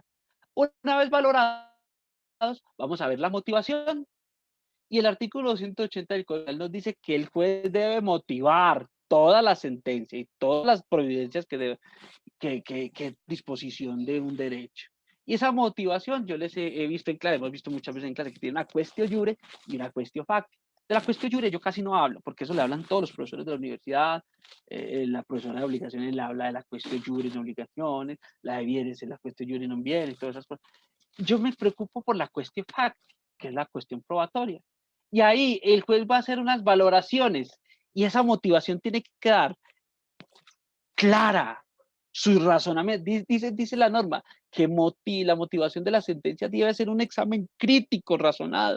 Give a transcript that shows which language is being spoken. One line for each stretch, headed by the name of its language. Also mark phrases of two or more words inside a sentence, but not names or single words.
Spanish: Una vez valorado, vamos a ver la motivación. Y el artículo 280 del Código Penal nos dice que el juez debe motivar toda la sentencia y todas las providencias que disposición de un derecho. Y esa motivación yo les he visto en clase, hemos visto muchas veces en clase que tiene una
Latin: quaestio iure
Spanish: y una
Latin: quaestio facti.
Spanish: De la
Latin: quaestio iure
Spanish: yo casi no hablo, porque eso le hablan todos los profesores de la universidad, la profesora de obligaciones le habla de la
Latin: quaestio iure
Spanish: en obligaciones, la de bienes es la
Latin: quaestio iure
Spanish: non bienes, todas esas cosas. Yo me preocupo por la
Latin: quaestio facti,
Spanish: que es la cuestión probatoria. Y ahí el juez va a hacer unas valoraciones y esa motivación tiene que quedar clara. Su razonamiento, dice la norma, que la motivación de la sentencia debe ser un examen crítico, razonado.